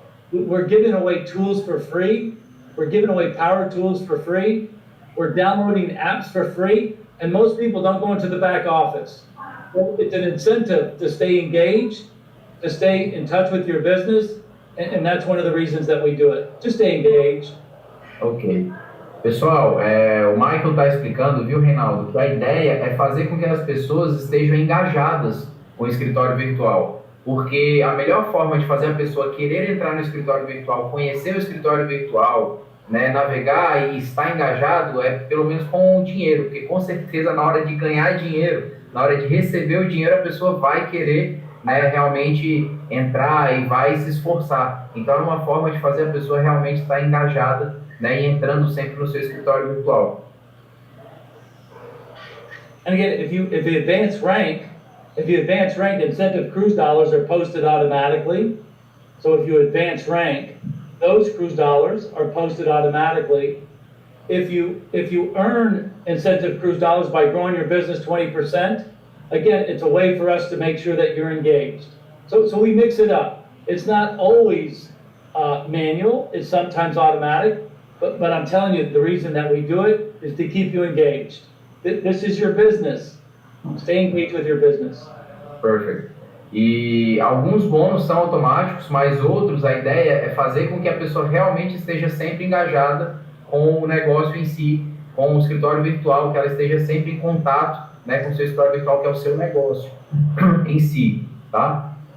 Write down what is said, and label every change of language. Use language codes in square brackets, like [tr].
[en] We're giving away tools for free. We're giving away power tools for free. We're downloading apps for free. And most people don't go into the back office. Well, it's an incentive to stay engaged, to stay in touch with your business, and that's one of the reasons that we do it. Just stay engaged. Ok. [pt] Pessoal, o Michael está explicando, viu, Reinaldo, que a ideia é fazer com que as pessoas estejam engajadas com o escritório virtual. Porque a melhor forma de fazer a pessoa querer entrar no escritório virtual, conhecer o escritório virtual, né, navegar e estar engajado é pelo menos com o dinheiro, porque com certeza na hora de ganhar dinheiro, na hora de receber o dinheiro, a pessoa vai querer, né, realmente entrar e vai se esforçar. Então é uma forma de fazer a pessoa realmente estar engajada, né, e entrando sempre no seu escritório virtual. [en] And again, if you advance rank, incentive cruise dollars are posted automatically. So if you advance rank, those cruise dollars are posted automatically. if you earn incentive cruise dollars by growing your business 20%, again, it's a way for us to make sure that you're engaged. So we mix it up. It's not always manual, it's sometimes automatic, but I'm telling you, the reason that we do it is to keep you engaged. This is your business. Stay engaged with your business. Perfect. [pt] E alguns bônus são automáticos, mas outros, a ideia é fazer com que a pessoa realmente esteja sempre engajada com o negócio em si, com o escritório virtual, que ela esteja sempre em contato, né, com o seu escritório virtual, que é o seu negócio em si, tá?